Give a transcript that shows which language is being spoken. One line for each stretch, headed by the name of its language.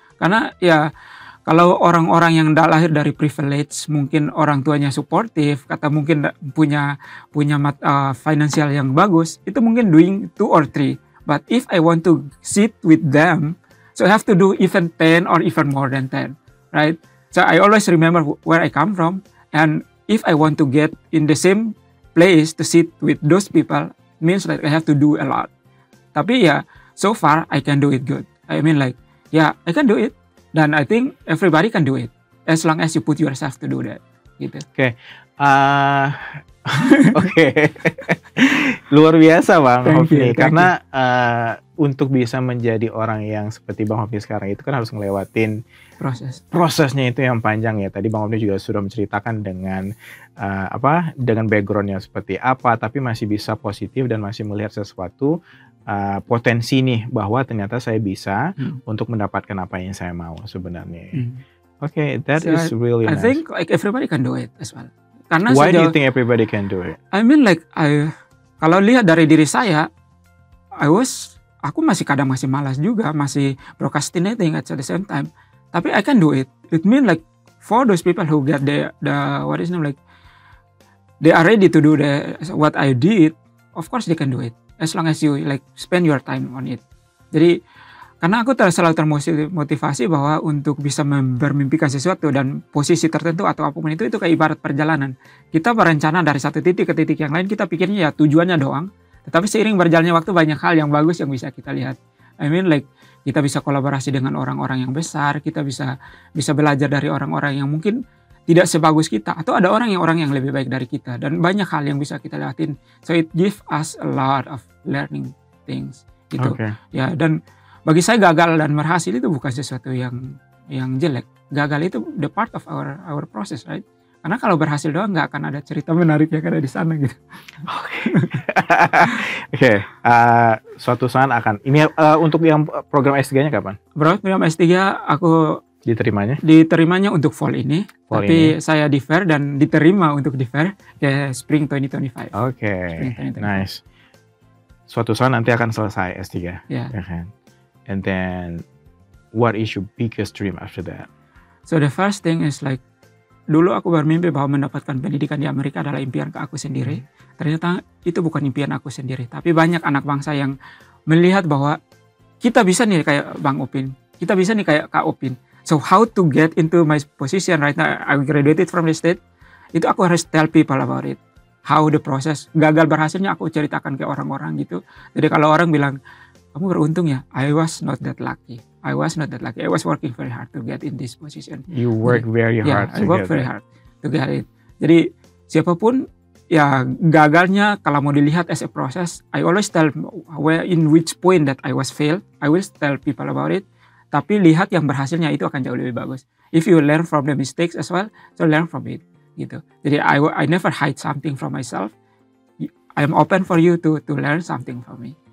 Indonesian: Karena ya kalau orang-orang yang lahir dari privilege, mungkin orang tuanya suportif, kata mungkin punya finansial yang bagus, itu mungkin doing 2 or 3.
English: But if I want to sit with them, so I have to do even 10 or even more than 10, right? So I always remember where I come from, and if I want to get in the same place to sit with those people, means that I have to do a lot. Tapi ya, so far I can do it good. I mean like, yeah, I can do it. Dan I think everybody can do it as long as you put yourself to do that.
Indonesian: Gitu. Oke. Oke. Luar biasa Bang Hofni. Karena untuk bisa menjadi orang yang seperti Bang Hofni sekarang itu kan harus ngelewatin prosesnya itu yang panjang ya. Tadi Bang Hofni juga sudah menceritakan dengan dengan backgroundnya seperti apa, tapi masih bisa positif dan masih melihat sesuatu potensi nih bahwa ternyata saya bisa untuk mendapatkan apa yang saya mau sebenarnya.
English: Oke, that is really nice. I think like everybody can do it as well.
Indonesian: Karena
English: why do you think everybody can do it? I mean like
Indonesian: kalau lihat dari diri saya, aku masih kadang masih malas juga, masih
English: procrastinating at the same time. Tapi I can do it. It mean like for those people who get the what is name like they are ready to do what I did, of course they can do it. As long as you like spend your time on it.
Indonesian: Jadi karena aku selalu termotivasi bahwa untuk bisa bermimpikan sesuatu dan posisi tertentu atau apapun itu kayak ibarat perjalanan. Kita berencana dari satu titik ke titik yang lain, kita pikirnya ya tujuannya doang. Tetapi seiring berjalannya waktu banyak hal yang bagus yang bisa kita lihat.
English: I mean like
Indonesian: kita bisa kolaborasi dengan orang-orang yang besar, kita bisa belajar dari orang-orang yang mungkin tidak sebagus kita, atau ada orang yang lebih baik dari kita, dan banyak hal yang bisa kita lihatin.
English: So it give us a lot of learning things
Indonesian: gitu. Ya, dan bagi saya gagal dan berhasil itu bukan sesuatu yang jelek. Gagal itu
English: the part of our process, right?
Indonesian: Karena kalau berhasil doang nggak akan ada cerita menarik yang ada di sana gitu. Oke. Suatu saat akan. Ini untuk yang program S3-nya kapan? Program S3 aku diterimanya untuk fall ini. Tapi saya defer dan diterima untuk defer ke spring 2025. Oke. Nice. Suatu saat nanti akan selesai S3.
English: Yeah. And then what is your biggest dream after that? So the first thing is like
Indonesian: dulu aku bermimpi bahwa mendapatkan pendidikan di Amerika adalah impian ke aku sendiri. Ternyata itu bukan impian aku sendiri, tapi banyak anak bangsa yang melihat bahwa kita bisa nih kayak Bang Opin, kita bisa nih kayak Kak Opin.
English: So how to get into my position right now? I graduated from the state.
Indonesian: Itu aku harus
English: tell people about it. How the process,
Indonesian: gagal berhasilnya aku ceritakan ke orang-orang gitu. Jadi kalau orang bilang, kamu beruntung ya,
English: I was not that lucky. I was working very hard to get in this position. You work very hard. I work very hard to get it.
Indonesian: Jadi siapapun ya gagalnya kalau mau dilihat as
English: a process, I always tell in which point that I was failed. I will tell people about it.
Indonesian: Tapi lihat yang berhasilnya itu akan jauh lebih bagus.
English: If you learn from the mistakes as well, so learn from it
Indonesian: gitu. Jadi
English: I never hide something from myself. I am open for you to learn something from me.